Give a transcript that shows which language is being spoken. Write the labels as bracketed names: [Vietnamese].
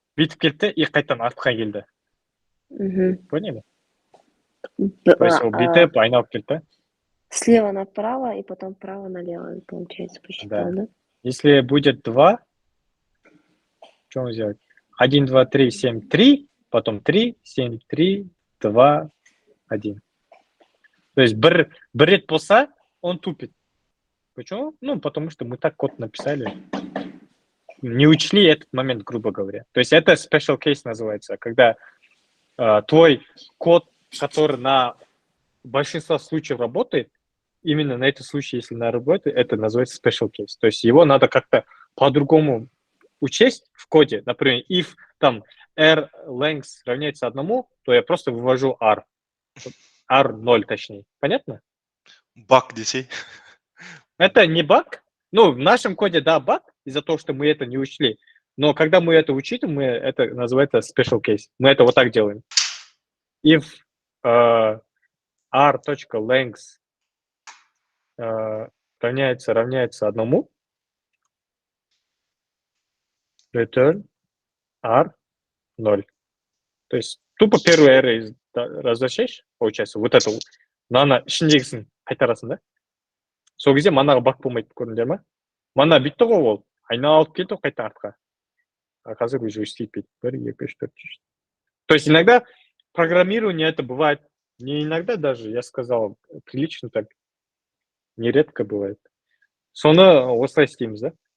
[Kazakh] Бүйтіп келді и қайтадан артқа келді. [Russian] Поняли? То есть [Kazakh] ол бүйтіп айналып келді да. [Russian] Слева направо и потом вправо налево, получается, посчитал, да? Если будет 2, что сделать? 1, 2, 3, 7, 3, потом 3, 7, 3, 2, 1. То есть [Kazakh] бір рет болса, [Russian] он тупит. Почему? Ну, потому что мы так код написали. Не учли этот момент, грубо говоря. То есть это [English] special case [Russian] называется, когда твой код, который на большинство случаев работает, именно на этот случай, если на работе, это называется special case. То есть его надо как-то по-другому учесть в коде. Например, if там r length равняется 1, то я просто вывожу r. r0 точнее. Понятно? Баг здесь. Это не баг. Ну, в нашем коде, да, баг, из-за того, что мы это не учли. Но когда мы это учитываем, мы это называется [English] special case. [Russian] Мы это вот так делаем. If r.length равняется 1, return r 0. То есть тупо первый array возвращаешь, получается, вот это вот. [Kazakh] Мынаны ішіндегісін қайтарасың да? Сол кезде манаға баг болмайды, көрдіңдер ма? Мана бүйтті ғой ол, айналып кетті қайта артқа. А қазір [Russian] уже [Kazakh] істейді. 1, 2, 3, 4, 5. [Russian] То есть иногда программирование это бывает, не иногда даже, я сказал, прилично так, нередко бывает. [Kazakh] Соны осылай істейміз, да?